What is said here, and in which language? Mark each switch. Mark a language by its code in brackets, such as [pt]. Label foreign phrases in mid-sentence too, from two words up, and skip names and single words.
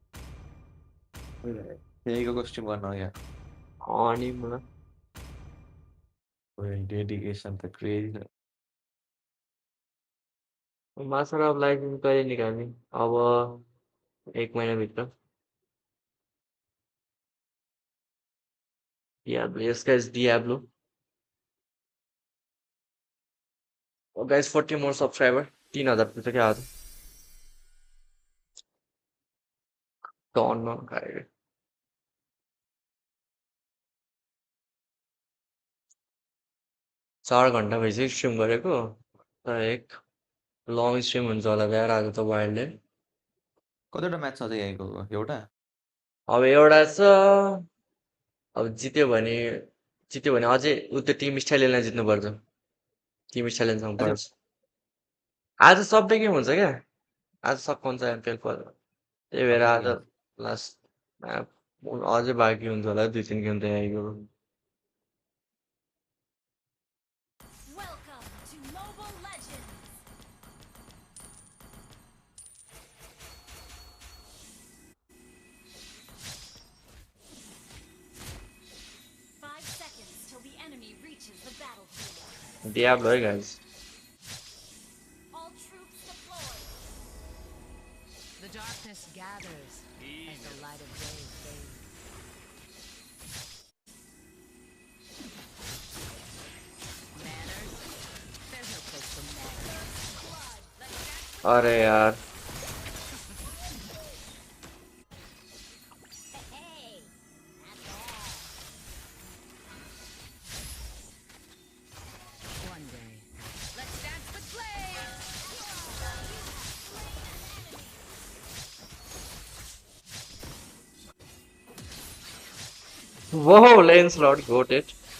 [ne] यहीको स्ट्रिम गर्न यहाँ अनि मलाई डेडिकेसन त क्रेजी छ मासरअप लाइसेन्स कहिले निकाल्ने अब 1 महिनाभित्र [en] Diablo, yes guys, Diablo. Oh guys, 40 more subscriber. [ne] 3000 पुग्छ क्या आज टनमा खाएर 4 घन्टा भइसक्यो स्ट्रिम गरेको तर एक [en] long stream [ne] हुन्छ होला यार आज त वाइल्डले कतिवटा म्याच छ यहीँको एउटा अब एउटा छ अब जित्यो भने अझै उ त्यो टिम स्टाइललाई जित्नुपर्छ टिम स्टाइलसँग पर्छ आज सबै गेम हुन्छ क्या आज सब हुन्छ एमपिएल पर त्यही भएर आज लास्ट अझै बाँकी हुन्छ होला 2-3 गेम त आइगयो [en] Welcome to Mobile Legends! 5 seconds till the enemy reaches the battlefield. Diablo, hey guys. All troops deployed. The darkness gathers as the light of day fades. Manners? There's no place for manners. [ne] अरे यार [en] Hey, not bad. One day. Let's dance with flames! Whoa, Lancelot got it.